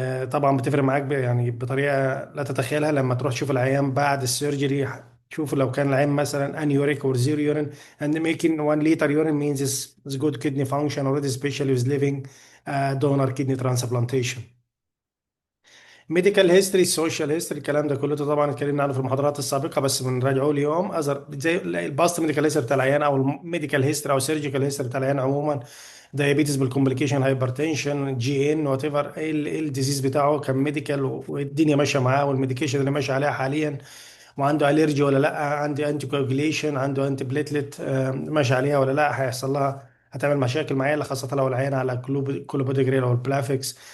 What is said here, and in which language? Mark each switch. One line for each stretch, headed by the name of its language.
Arabic: طبعا بتفرق معاك يعني بطريقه لا تتخيلها لما تروح تشوف العيان بعد السيرجري. شوف لو كان العين مثلا انيوريك اور زيرو يورين
English: and making 1 liter urine means it's good kidney function already, especially with living donor kidney transplantation.
Arabic: ميديكال هيستوري، سوشيال هيستوري، الكلام ده كله طبعا اتكلمنا عنه في المحاضرات السابقه بس بنراجعه اليوم. زي الباست ميديكال هيستوري بتاع العيان او الميديكال هيستوري او سيرجيكال هيستوري بتاع العيان عموما. دايابيتس بالكومبليكيشن، هايبرتنشن، جي ان، وات ايفر ايه الديزيز بتاعه كان ميديكال والدنيا ماشيه معاه والميديكيشن اللي ماشي عليها حاليا، وعنده الرجي ولا لا، عندي انتي كواجوليشن، عنده انتي بليتلت ماشي عليها ولا لا، هيحصل لها هتعمل مشاكل معايا خاصة لو العين على كلوبوديجريل او البلافكس.